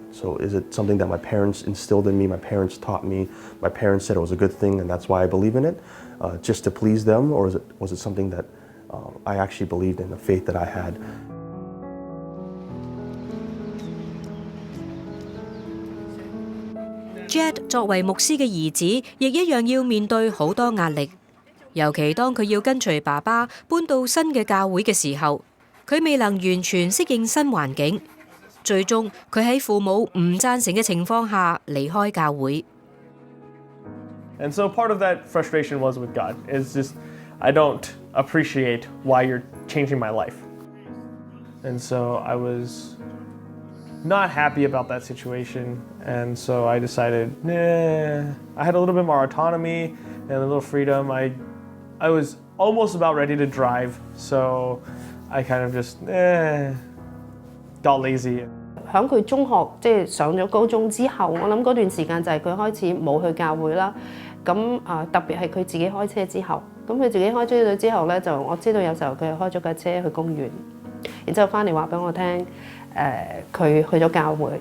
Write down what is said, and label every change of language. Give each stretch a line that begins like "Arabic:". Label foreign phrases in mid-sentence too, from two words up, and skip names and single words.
English: So is it something that my parents instilled in me, my parents taught me, my parents said it was a good thing and that's why I believe in it, just to please them, or was it something that I actually believed in, the faith that I had?
Cantonese: Jed 作為牧師嘅兒子，亦一樣要面對好多壓力，尤其當佢要跟隨爸爸搬到新嘅教會嘅時候，佢未能完全適應新環境，最終佢喺父母唔贊成嘅情況下離開教會。
English: And so part of that frustration was with God. It's just, I don't appreciate why you're changing my life. And so I was not happy about that situation, and so I decided, I had a little bit more autonomy and a little freedom. I was almost about ready to drive, so I kind of just got lazy.
Cantonese: 響佢中學即係上咗高中之後，我諗嗰段時間就係佢開始冇去教會啦。咁特別係佢自己開車之後， 咁佢自己開咗之後咧，就我知道有時候佢開咗架車去公園，然之後翻嚟話俾我聽，佢去咗教會。